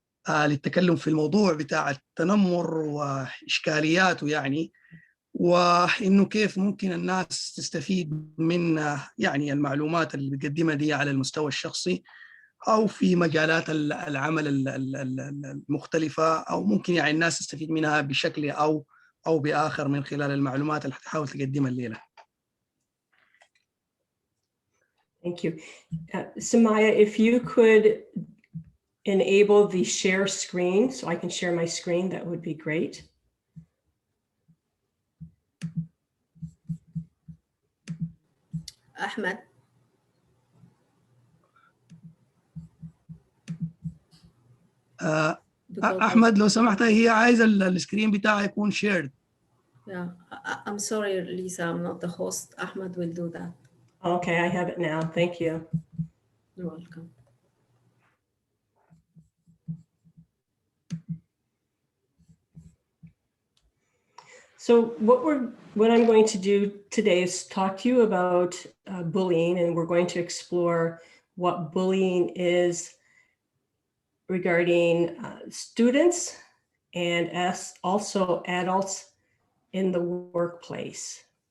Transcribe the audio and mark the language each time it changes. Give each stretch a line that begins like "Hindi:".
Arabic: للتكلم في الموضوع بتاع التنمر وإشكالياته يعني، وإنه كيف ممكن الناس تستفيد من يعني المعلومات اللي بتقدمها دي على المستوى الشخصي أو في مجالات العمل المختلفة، أو ممكن يعني الناس تستفيد منها بشكل أو بآخر من خلال المعلومات اللي هتحاول تقدمها الليلة.
English: Thank you. Samaya, if you could enable the share screen so I can share my screen, that would be great.
Arabic: أحمد. أحمد لو سمحت، هي عايزة السكرين بتاعها يكون shared.
English: Yeah, I'm sorry, Lisa, I'm not the host. Ahmed will do that. Okay, I have it now. Thank you. You're welcome. So what I'm going to do today is talk to you about bullying, and we're going to explore what bullying is regarding students and as also adults in the workplace.